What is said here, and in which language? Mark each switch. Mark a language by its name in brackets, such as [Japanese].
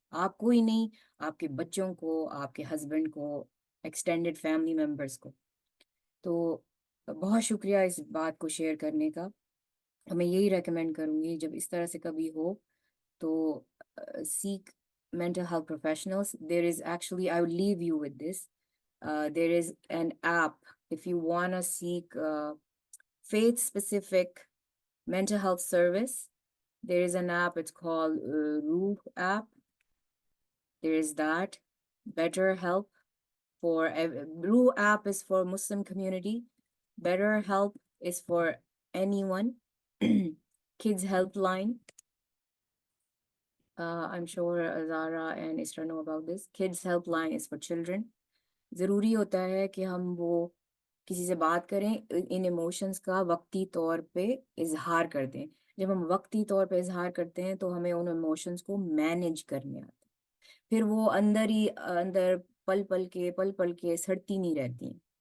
[Urdu] آپ کو ہی نہیں، آپ کے بچوں کو، آپ کے ہسبینڈ کو، ایکسٹینڈیڈ فیملی ممبرس کو. تو بہت شکریہ اس بات کو شیئر کرنے کا. میں یہی ریکمینڈ کروں گی جب اس طرح سے کبھی ہو تو [English] seek mental health professionals. There is actually, I will leave you with this. There is an app if you want to seek faith-specific mental health service. There is an app, it's called Ruh app. There is that. BetterHelp Ruh app is for Muslim community. BetterHelp is for anyone. Kids Helpline. I'm sure Zara and Isra know about this. Kids Helpline is for children. [Urdu] ضروری ہوتا ہے کہ ہم وہ کسی سے بات کریں، ان ایموشنز کا وقتی طور پہ اظہار کر دیں. جب ہم وقتی طور پہ اظہار کرتے ہیں تو ہمیں ان ایموشنز کو مینیج کرنے آتے ہیں. پھر وہ اندر ہی اندر پل پل کے سڑتی نہیں رہتی ہیں.